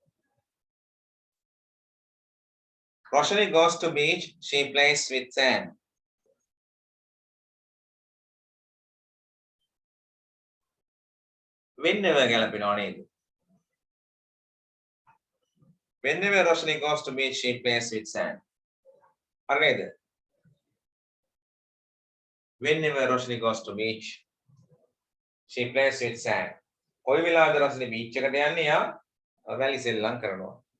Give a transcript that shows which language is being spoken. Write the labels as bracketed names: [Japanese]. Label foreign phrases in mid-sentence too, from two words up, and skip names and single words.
[English] Roshni goes to beach. She plays with sand. Whenever [Sinhala] ගැලපෙනව නේද? [English] Whenever Roshni goes to beach, she plays with sand. [Sinhala] හරි නේද? [English] Whenever Roshni goes to beach, she plays with sand. [Sinhala] කොයි වෙලාවද රොෂ්නි බීච් එකට යන්නේ? යා වැලි සෙල්ලම් කරනවා.